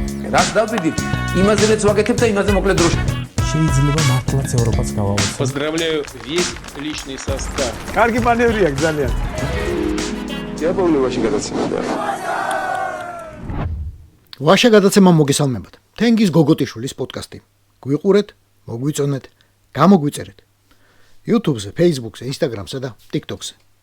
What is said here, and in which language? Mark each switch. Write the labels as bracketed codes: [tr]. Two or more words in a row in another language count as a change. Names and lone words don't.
[ka] რას დავდივით, იმაზეც ვაკეთებ და იმაზე მოკლედ დროში. შეიძლება მართლაც ევროპაც გავავოცოთ. [ru] Поздравляю весь личный состав. [ka] კარგი მანევრია ძალიან. დიაბოლოვაში გადაცემდა. ვაშა გადაცემა მოგესალმებათ. თენგის გოგოტიშვილის პოდკასტი. გვიყურეთ, მოგვიწონეთ, გამოგვიწერეთ. YouTube-ზე, Facebook-ზე, Instagram-ზე და TikTok-ზე.